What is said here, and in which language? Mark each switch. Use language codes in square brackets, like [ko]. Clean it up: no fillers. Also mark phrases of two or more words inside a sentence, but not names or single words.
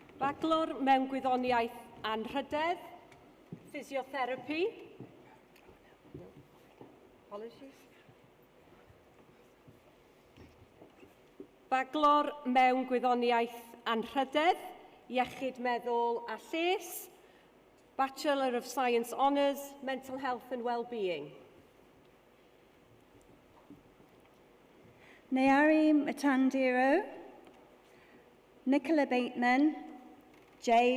[cy] Bachelor mewn Gwyddoniaeth Anrhydedd, Physiotherapy. [en] Apologies. [cy] Bachelor mewn Gwyddoniaeth Anrhydedd, Iechyd Meddwl a Lles. [en] Bachelor of Science Honours, Mental Health and Wellbeing. Nayari Matandiro, Nicola Bateman, J.